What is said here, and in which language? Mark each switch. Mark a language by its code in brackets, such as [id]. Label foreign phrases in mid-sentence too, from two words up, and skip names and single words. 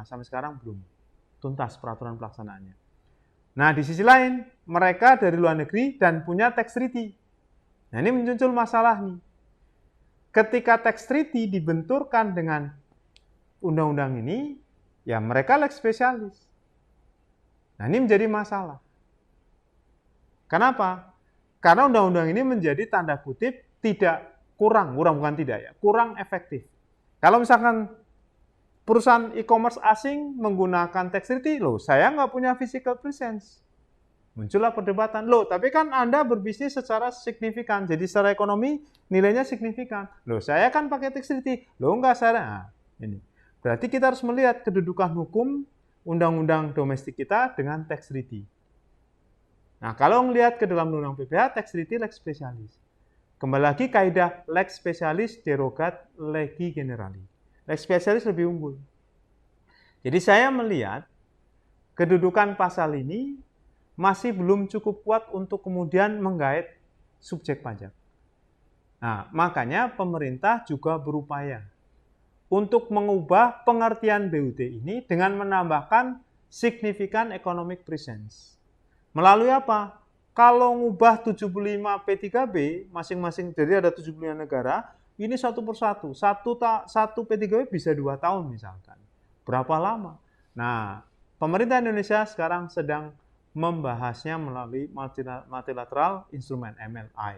[id] Sampai sekarang belum tuntas peraturan pelaksanaannya. Nah, di sisi lain, mereka dari luar negeri dan punya [en] tax treaty. [id] Nah, ini muncul masalah nih. Ketika [en] tax treaty [id] dibenturkan dengan undang-undang ini, ya mereka [la] lex specialis. [id] Nah, ini menjadi masalah. Kenapa? Karena undang-undang ini menjadi tanda kutip kurang efektif. Kalau misalkan perusahaan e-commerce asing menggunakan [en] tax treaty, [id] loh saya nggak punya [en] physical presence. [id] Muncullah perdebatan, loh tapi kan Anda berbisnis secara signifikan, jadi secara ekonomi nilainya signifikan. Loh saya kan pakai [en] tax treaty, [id] loh enggak saya. Nah, ini. Berarti kita harus melihat kedudukan hukum undang-undang domestik kita dengan [en] tax treaty. [id] Nah, kalau melihat ke dalam undang PPH, [en] tax treaty [la] lex specialis. [id] Kembali lagi kaidah [la] lex specialis derogat legi generali. Lex specialis [id] lebih unggul. Jadi saya melihat kedudukan pasal ini masih belum cukup kuat untuk kemudian menggait subjek pajak. Nah, makanya pemerintah juga berupaya untuk mengubah pengertian BUT ini dengan menambahkan signifikan [en] economic presence. [id] Melalui apa? Kalau ngubah 75 P3B masing-masing, jadi ada 75 negara, ini satu persatu. Satu P3B bisa 2 tahun misalkan. Berapa lama? Nah, pemerintah Indonesia sekarang sedang membahasnya melalui [en] multilateral instrument [id] MLI.